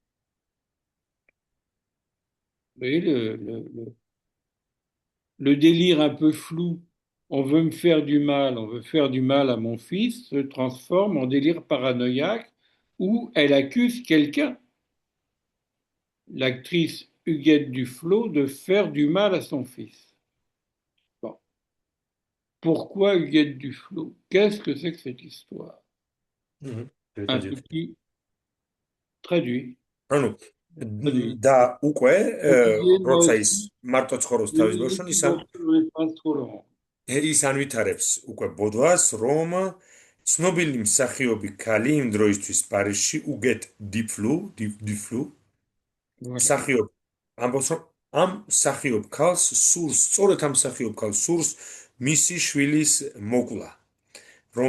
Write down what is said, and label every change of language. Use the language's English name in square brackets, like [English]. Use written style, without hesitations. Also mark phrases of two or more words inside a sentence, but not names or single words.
[French] Vous voyez le délire un peu flou, on veut me faire du mal, on veut faire du mal à mon fils, se transforme en délire paranoïaque où elle accuse quelqu'un, l'actrice Huguette Duflo, de faire du mal à son fils. Bon. Pourquoi Huguette Duflo? Qu'est-ce que c'est que cette histoire? Un petit traduit. [Georgian] და უკვე როცა ის მარტო ცხოვრობს თავის ბავშვთან ის ანვითარებს უკვე ბოდვას რომ ცნობილი მსახიობი ქალი იმ დროისთვის პარიზში უგეთ დიფლუ მსახიობ ამბობს რომ ამ მსახიობ ქალს სურს სწორედ ამ მსახიობ ქალს სურს მისი შვილის მოკლა რომ